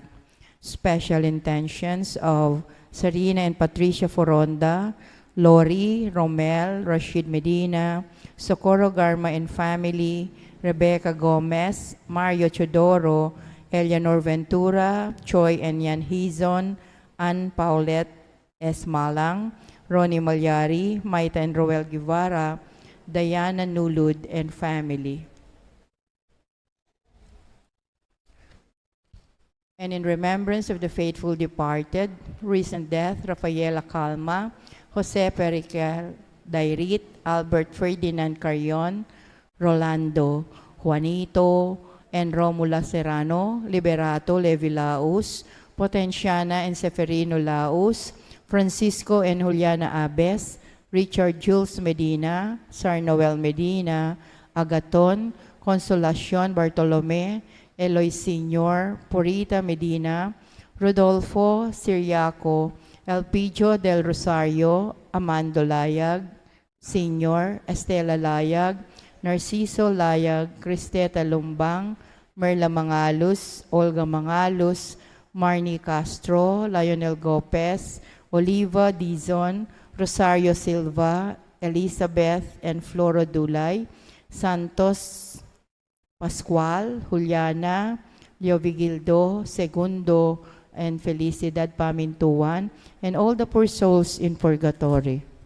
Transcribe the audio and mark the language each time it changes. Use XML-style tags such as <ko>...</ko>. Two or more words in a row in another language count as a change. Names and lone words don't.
<en>Special intentions of Sarina and Patricia Foronda, Lori, Romel, Rashid Medina, Socorro Garma and family, Rebecca Gomez, Mario Chodoro, Eleanor Ventura, Choi and Yan Hizon, Ann Paulette S. Malang, Ronnie Malyari, Maita and Roel Guevara, Diana Nulud and family. And in remembrance of the faithful departed, recent death, Rafaela Calma, Jose Perical Dairit, Albert Ferdinand Carrion, Rolando, Juanito, and Romula Serrano, Liberato Levi Laus, Potenciana and Seferino Laus, Francisco and Juliana Abes, Richard Jules Medina, Sar Noel Medina, Agaton, Consolacion Bartolome, Eloy Sr., Purita Medina, Rodolfo Siriaco, Elpidio del Rosario, Amando Layag, Sr., Estela Layag, Narciso Layag, Cristeta Lumbang, Merla Mangalus, Olga Mangalus, Marnie Castro, Lionel Gopez, Oliva Dizon, Rosario Silva, Elizabeth and Floro Dulay, Santos Pascual, Juliana, Leo Vigildo, Segundo, and Felicidad Pamintuan, and all the poor souls in purgatory.</en>